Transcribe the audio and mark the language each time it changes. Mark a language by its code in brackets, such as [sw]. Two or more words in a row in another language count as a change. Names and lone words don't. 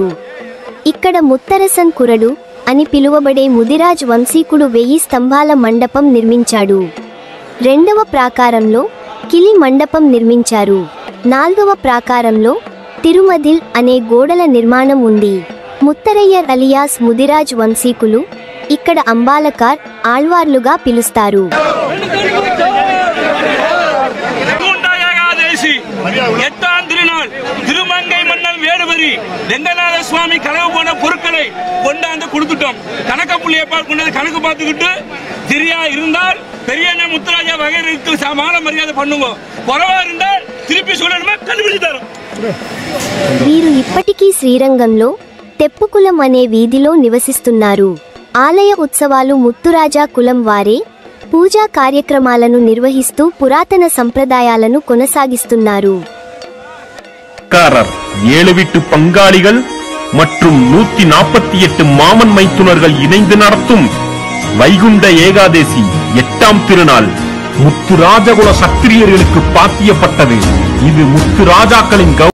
[te] ఇక్కడ ముత్తరసన్ కురడు అని పిలువబడే ముదిరాజ్ వంశీకుడు 1000 స్తంభాల మండపం నిర్మించాడు. 2వ ప్రాకారంలో కిలి మండపం నిర్మించారు. 4వ ప్రాకారంలో తిరుమదిల్ అనే గోడల నిర్మాణం ఉంది. ముత్తరయ్యర్ అలియాస్ ముదిరాజ్ వంశీకులు ఇక్కడ అంబాలకార్ ఆళ్వార్లుగా పిలుస్తారు. [ta] திருமங்கை மன்னன் வேடுவரி ரெங்கநாத சுவாமி கனவு போன பொருட்களை கொண்டாந்து கொடுத்துட்டோம். கணக்க புள்ளியை கொண்டாந்து கணக்கு பார்த்துக்கிட்டு சரியா இருந்தால் பெரியண்ண முத்துராஜா வகைக்கு மால மரியாதை பண்ணுங்க, குறவா இருந்தால் திருப்பி சொல்லணுமா [te] కనిపించి తరం. వీరు ఇప్పటికీ శ్రీరంగంలో తెప్పుకులం అనే వీధిలో నివసిస్తున్నారు. ఆలయ ఉత్సవాలు ముత్తురాజా కులం వారే పూజా కార్యక్రమాలను నిర్వహిస్తూ పురాతన సంప్రదాయాలను కొనసాగిస్తున్నారు. [ta] 7 வீட்டு பங்காளிகள் மற்றும் 148 மாமன் மைத்துனர்கள் இணைந்து நடத்தும் வைகுண்ட ஏகாதேசி 8ஆம் திருநாள் முத்துராஜகுல சத்திரியர்களுக்கு பாத்தியப்பட்டது. இது முத்துராஜாக்களின்